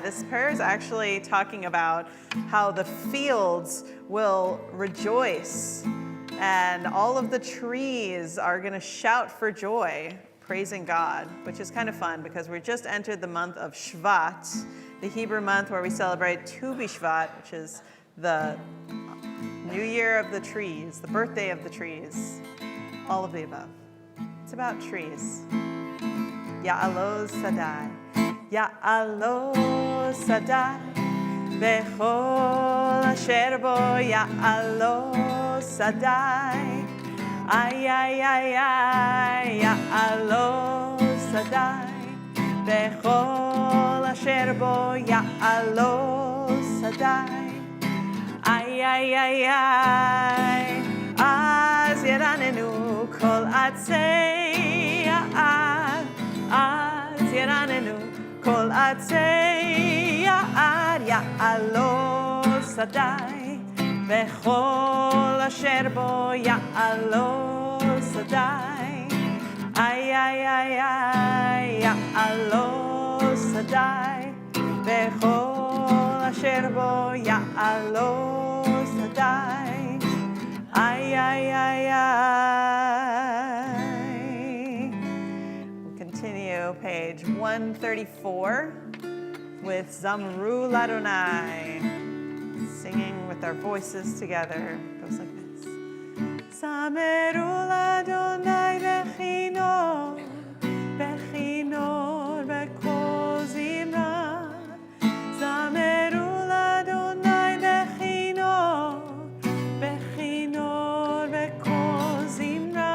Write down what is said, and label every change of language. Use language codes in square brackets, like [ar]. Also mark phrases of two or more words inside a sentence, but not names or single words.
[en] This prayer is actually talking about how the fields will rejoice and all of the trees are going to shout for joy, praising God, which is kind of fun because we just entered the month of Shvat, the Hebrew month where we celebrate Tu B'Shvat, which is the new year of the trees, the birthday of the trees, all of the above. It's about trees. [he] יעלוז שדי. יעלוז שדי. בכל אשר בו יעלוז שדי. Ay, ay, ay, ay. יעלוז שדי. בכל אשר בו יעלוז שדי. Ay, ay, ay, ay. אז ירננו כל עצי אז ירננו כל עצי יער יעלו שדי, וכל אשר בו יעלו שדי. איי איי איי איי יעלו שדי, וכל אשר בו יעלו שדי. איי איי איי איי. [en] We'll continue page 134 with [he] זמרו לה, [en] singing with our voices together. It goes like this. [he] זמרו לה' בכינור בכינור בקול זמרה. זמרו לה' בכינור בכינור בקול זמרה.